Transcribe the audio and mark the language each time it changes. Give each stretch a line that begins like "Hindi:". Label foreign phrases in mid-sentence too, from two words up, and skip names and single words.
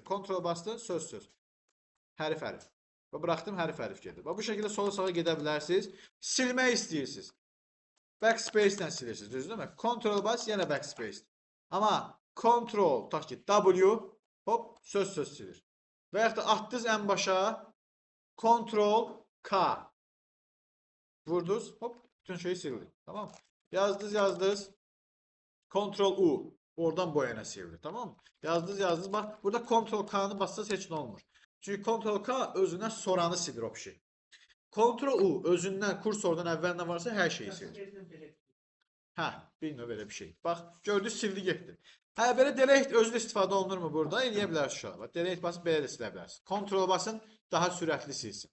Azerbaijani: Ctrl bastın, söz. Hərf. Və buraxdım, hərf gedir. Və bu şəkildə sola sağa gedə bilərsiniz. Silmək istəyirsiniz. Backspace ilə silirsiniz, düzdürmü? Ctrl bas, yenə backspace. Amma Ctrl, tutaq ki, W, hop, söz silir. Və yaxud da atdınız ən başa, Ctrl K. Vurdunuz, hop, bütün şeyi sildi. Tamam. Yazdınız. Ctrl U. Oradan boyana sildi.
Turkish: Tamam mı?
Azerbaijani: Yazdınız. Bak, burada Ctrl K'nı bassanız heç nə olmur. Çünki Ctrl K özündən soranı silir o şey. Ctrl U özündən kursordan əvvəl nə varsa hər şeyi silir. Hə, bir növ belə bir şey. Bax, gördünüz, sildi getdi. Hə, belə delete özü istifadə olunurmu burada? Eləyə bilərsiniz uşaqlar. Delete basıb belə də silə bilərsiniz. Ctrl basın, daha sürətli silsin.